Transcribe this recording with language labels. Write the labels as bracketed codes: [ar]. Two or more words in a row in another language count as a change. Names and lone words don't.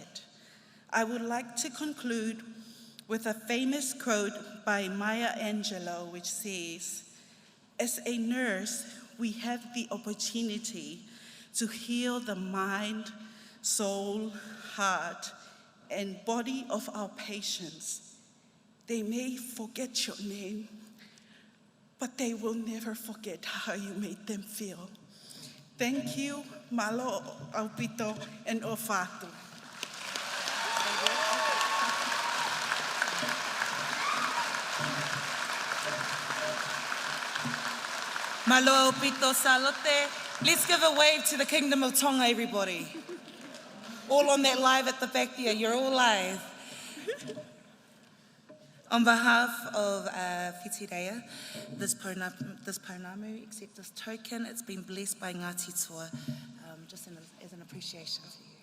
[en] I would like to conclude with a famous quote by Maya Angelou, which says, "As a nurse, we have the opportunity to heal the mind, soul, heart, and body of our patients. They may forget your name, but they will never forget how you made them feel." Thank you, [to] malo aupito and ofatu. Malo pito salote. [en] Let's give a wave to the Kingdom of Tonga, everybody. All on that live at the back there, you're all live. On behalf of Whitireia, this pounamu, accept this token. It's been blessed by Ngāti Toa, just as an appreciation to you.